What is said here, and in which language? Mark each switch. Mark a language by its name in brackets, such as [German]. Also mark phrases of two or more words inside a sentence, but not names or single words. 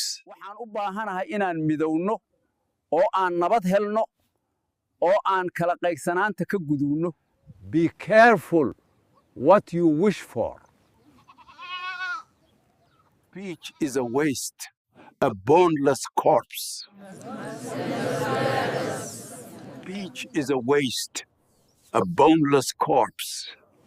[Somali] Waxaan u baahanahay inaan midowno oo aan nabad helno oo aan kala qaybsanaanta ka gudubno. [English] Be careful what you wish for. Speech is a waste, a boneless corpse. Speech is a waste, a boneless corpse.